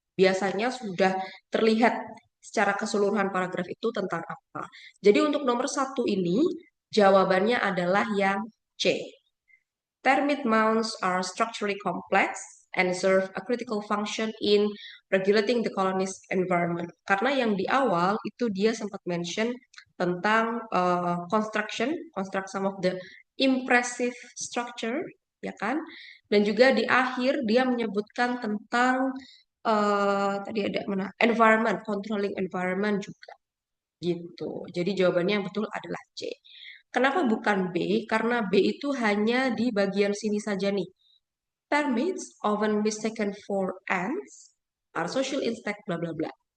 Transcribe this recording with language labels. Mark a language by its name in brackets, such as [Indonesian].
[Indonesian] Biasanya sudah terlihat secara keseluruhan paragraf itu tentang apa. Jadi untuk nomor 1 ini, jawabannya adalah yang C. [English] Termite mounds are structurally complex and serve a critical function in regulating the colony's environment. [Indonesian] Karena yang di awal itu dia sempat mention tentang [English] construct some of the impressive structure, [Indonesian] ya kan? Dan juga di akhir dia menyebutkan tentang tadi ada mana? [English] Environment, controlling environment [Indonesian] juga. Gitu. Jadi jawabannya yang betul adalah C. Kenapa bukan B? Karena B itu hanya di bagian sini saja nih. [English] Termites, often mistaken for ants, are social insect, bla bla bla.